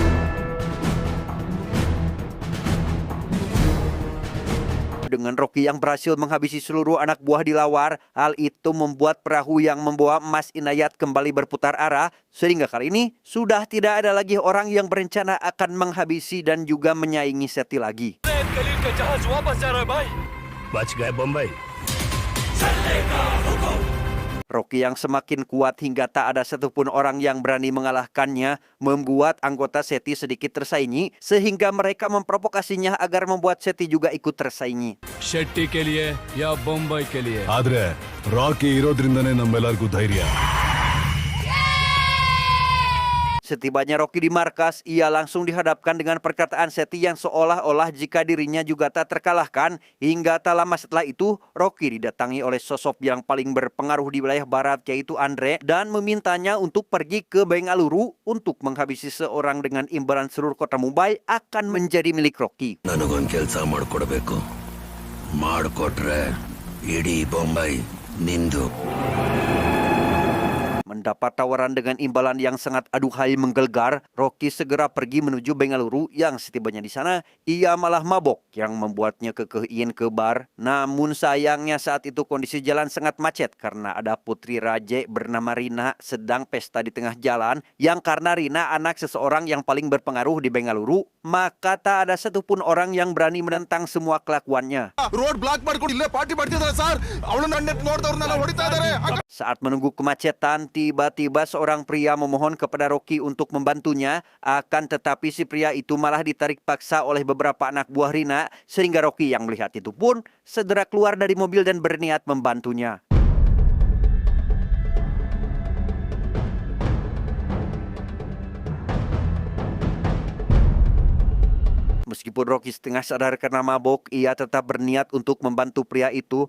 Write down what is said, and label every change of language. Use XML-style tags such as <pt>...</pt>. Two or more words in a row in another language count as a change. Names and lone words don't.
<id>Dengan Rocky yang berhasil menghabisi seluruh anak buah Dilawar, hal itu membuat perahu yang membawa emas Inayat kembali berputar arah, sehingga kali ini sudah tidak ada lagi orang yang berencana akan menghabisi dan juga menyaingi Seti lagi.</id> <hi>बच गए बम्बई.</hi> <id>Rocky yang semakin kuat hingga tak ada satupun orang yang berani mengalahkannya, membuat anggota Seti sedikit tersaingi, sehingga mereka memprovokasinya agar membuat Seti juga ikut tersaingi.</id> <hi>ಶೆಟ್ಟಿ के लिए या बम्बई के लिए</hi> <kn>ಆದ್ರೆ ರಾಕಿ ಇರೋದ್ರಿಂದನೇ ನಮ್ಮೆಲ್ಲರಿಗೂ ಧೈರ್ಯ.</kn> <id>Setibanya Rocky di markas, ia langsung dihadapkan dengan perkataan Seti yang seolah-olah jika dirinya juga tak terkalahkan. Hingga tak lama setelah itu, Rocky didatangi oleh sosok yang paling berpengaruh di wilayah barat, yaitu Andre, dan memintanya untuk pergi ke Bengaluru untuk menghabisi seorang dengan imbalan seluruh kota Mumbai akan menjadi milik Rocky.</id> <kn>ನನಗೊಂದು ಕೆಲಸ ಮಾಡಿಕೊಡ್ಬೇಕು. ಮಾಡಿಕೊಟ್ರೆ ಇಡೀ ಬೊಂಬೈ ನಿಂದು.</kn> <id>Mendapat tawaran dengan imbalan yang sangat aduhai menggelegar, Rocky segera pergi menuju Bengaluru. Yang setibanya di sana, ia malah mabok yang membuatnya kekeh ingin ke bar. Namun sayangnya saat itu kondisi jalan sangat macet karena ada putri raja bernama Rina sedang pesta di tengah jalan, yang karena Rina anak seseorang yang paling berpengaruh di Bengaluru, maka tak ada satupun orang yang berani menentang semua kelakuannya.</id> <en>road block</en> <kn>ಮಾಡ್ಕೊಂಡು ಇಲ್ಲೇ ಪಾರ್ಟಿ ಮಾಡ್ತಿದ್ದಾರೆ ಸರ್. ಅವಳು ನನ್ನ ನೋಡ್ದವ್ರನ್ನೆಲ್ಲ ಹೊಡಿತಾ ಇದ್ದಾರೆ.</kn> <id>Saat menunggu kemacetan, tiba-tiba seorang pria memohon kepada Rocky untuk membantunya. Akan tetapi si pria itu malah ditarik paksa oleh beberapa anak buah Rina, sehingga Rocky yang melihat itu pun segera keluar dari mobil dan berniat membantunya. Meskipun Rocky setengah sadar karena mabok, ia tetap berniat untuk membantu pria itu.</id>